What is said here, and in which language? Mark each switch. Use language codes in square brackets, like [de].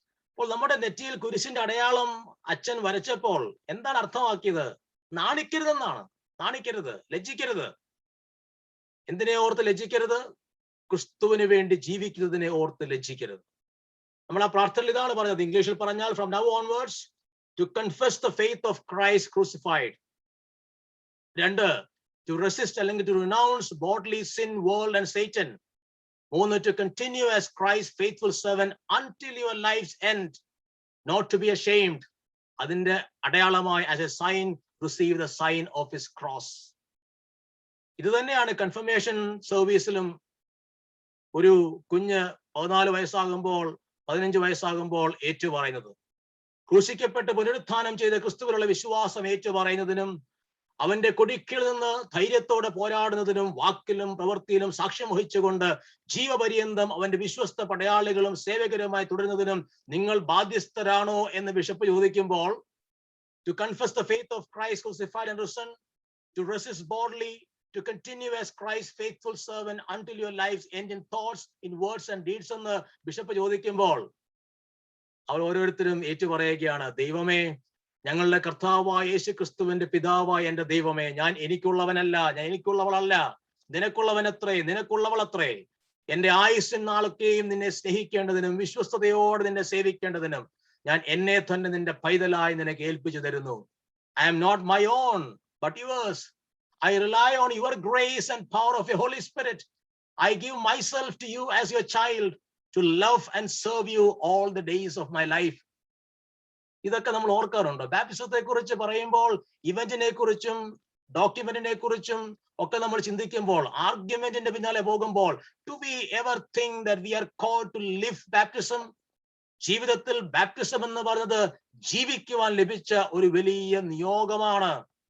[ml] അപ്പോൾ നമ്മുടെ നെറ്റിയിൽ കുരിശിന്റെ അടയാളം അച്ഛൻ വരച്ചപ്പോൾ എന്താണ് അർത്ഥമാക്കിയത്? നാണിക്കരുതെന്നാണ്. നാണിക്കരുത്, ലജ്ജിക്കരുത്. എന്തിനെ ഓർത്ത് ലജ്ജിക്കരുത്? ക്രിസ്തുവിന് വേണ്ടി ജീവിക്കുന്നതിനെ ഓർത്ത് ലജ്ജിക്കരുത്. നമ്മൾ ആ പ്രാർത്ഥനയിൽ ഇതാണ് പറഞ്ഞത്. ഇംഗ്ലീഷിൽ പറഞ്ഞാൽ [en] from now onwards to confess the faith of Christ crucified. 2, to resist [ml] അല്ലെങ്കിൽ [en] to renounce bodily sin, world and Satan. 3, to continue as Christ's faithful servant until your life's end, not to be ashamed. [ml] അതിന്റെ അടയാളമായി [en] as a sign receive the sign of his cross. [ml] ഇത് തന്നെയാണ് confirmation സർവീസിലും ഒരു കുഞ്ഞ് 14 വയസ്സാകുമ്പോൾ 15 വയസ്സാകുമ്പോൾ ഏറ്റുപറയുന്നത്. ക്രൂശിക്കപ്പെട്ട് പുനരുത്ഥാനം ചെയ്ത ക്രിസ്തുവിലുള്ള വിശ്വാസം ഏറ്റുപറയുന്നതിനും അവന്റെ കൊടിക്കിൽ നിന്ന് ധൈര്യത്തോടെ പോരാടുന്നതിനും വാക്കിലും പ്രവൃത്തിയിലും സാക്ഷ്യം വഹിച്ചുകൊണ്ട് ജീവപര്യന്തം അവന്റെ വിശ്വസ്ത പടയാളികളും സേവകരുമായി തുടരുന്നതിനും നിങ്ങൾ ബാധ്യസ്ഥരാണോ എന്ന് ബിഷപ്പ് ചോദിക്കുമ്പോൾ, [en] to confess the faith of Christ crucified and risen, to resist bodily, to continue as Christ's faithful servant until your lives end in thoughts, in words and deeds [ml] എന്ന് ബിഷപ്പ് ചോദിക്കുമ്പോൾ അവർ ഓരോരുത്തരും ഏറ്റുപറയുകയാണ്, ദൈവമേ, ഞങ്ങളുടെ കർത്താവായ യേശു ക്രിസ്തുവിന്റെ പിതാവായ എന്റെ ദൈവമേ, ഞാൻ എനിക്കുള്ളവനല്ല, ഞാൻ എനിക്കുള്ളവളല്ല, നിനക്കുള്ളവനത്രേ, നിനക്കുള്ളവളത്രേ. എന്റെ ആയുസ്സിൻ നാളൊക്കെയും നിന്നെ സ്നേഹിക്കേണ്ടതിനും വിശ്വസ്തയോടെ നിന്നെ സേവിക്കേണ്ടതിനും ഞാൻ എന്നെ തന്നെ നിന്റെ പൈതലായി നിനക്ക് ഏൽപ്പിച്ചു തരുന്നു. [en] I am not my own but yours. I rely on your grace and power of your Holy Spirit. I give myself to you as your child to love and serve you all the days of my life. [ml] ഇതൊക്കെ നമ്മൾ ഓർക്കാറുണ്ടോ? ബാപ്റ്റിസത്തെ കുറിച്ച് പറയുമ്പോൾ ഇവന്റിനെ കുറിച്ചും ഡോക്യുമെന്റിനെ കുറിച്ചും ഒക്കെ നമ്മൾ ചിന്തിക്കുമ്പോൾ, ആർഗ്യുമെന്റിന്റെ പിന്നാലെ പോകുമ്പോൾ, [en] do we ever think that we are called to live baptism? [ml] ജീവിതത്തിൽ ബാപ്റ്റിസം എന്ന് പറയുന്നത് ജീവിക്കുവാൻ ലഭിച്ച ഒരു വലിയ നിയോഗമാണ്.